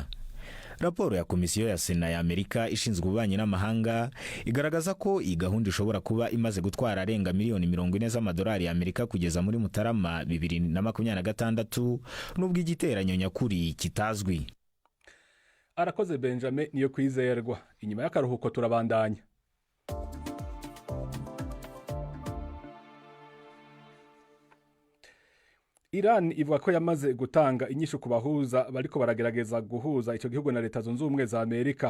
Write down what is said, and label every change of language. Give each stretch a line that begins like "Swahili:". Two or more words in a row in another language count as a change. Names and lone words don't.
Kinyarwanda: Raporo ya Komisiyo ya Sena ya Amerika ishinzwe ububanyi n'amahanga igaragaza ko iyi gahunda ishobora kuba imaze gutwara arenga miliyoni 40 z'amadolari ya Amerika kugeza muri Mutarama 2026, nubwo igiteranyo nyakuri kitazwi.
Rundi: Arakoze Benjamin niyo kwizerwa. Inyuma y'akaruhuko turabandanya. Iran ivuga ko yamaze gutanga inyishu ku bahuza bariko baragerageza guhuza ico gihugu na Leta Zunze Ubumwe za Amerika.